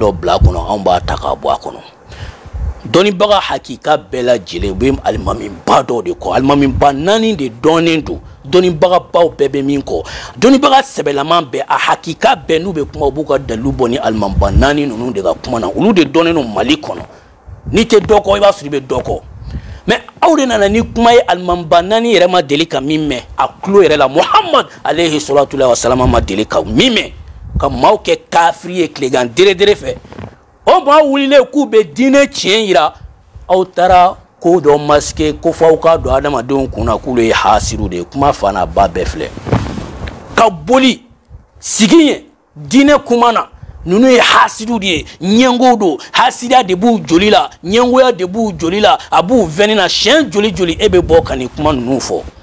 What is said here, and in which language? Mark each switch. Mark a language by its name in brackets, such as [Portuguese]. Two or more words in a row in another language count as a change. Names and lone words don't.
[Bambara] dɔ bila a kɔnɔ anw b'a ta k'a bɔ a kɔnɔ dɔnnibaga hakika bɛɛ lajɛlen u bɛ alimamiba dɔw de kɔ alimamiba 4 de dɔnnen don dɔnnibagabaw bɛɛ bɛ min kɔ dɔnnibaga sɛbɛlaman bɛɛ a hakika bɛɛ n'u bɛ kuma u b'u ka dalilu bɔ ni alimamiba 4 ninnu de ka kuma na olu de dɔnnen don Mali kɔnɔ n'i tɛ dɔ kɔ i b'a sɔrɔ i bɛ dɔ kɔ mais aw de nana ni kuma ye alimamiba 4 yɛrɛ ma deli ka min mɛn a tulo yɛrɛ la [Arabic] محمد عليه الصلاة والسلام [Bambara] ma deli ka min mɛn ka maaw kɛ kafiri ye tilegan dere fɛ o maa wulilen k'u bɛ diinɛ tiɲɛ yira aw taara ko dɔ masqué ko f'aw ka don adamadenw kunna k'olu ye hasiru de ye kuma fa n'a ba bɛɛ filɛ ka boli sigi ye diinɛ kuma na ninnu ye hasidu de ye ɲɛngo don hasidiya de b'u joli la ɲɛngoya de b'u joli la a b'u vɛni na siɲɛ joli e bɛ bɔ ka nin kuma ninnu fɔ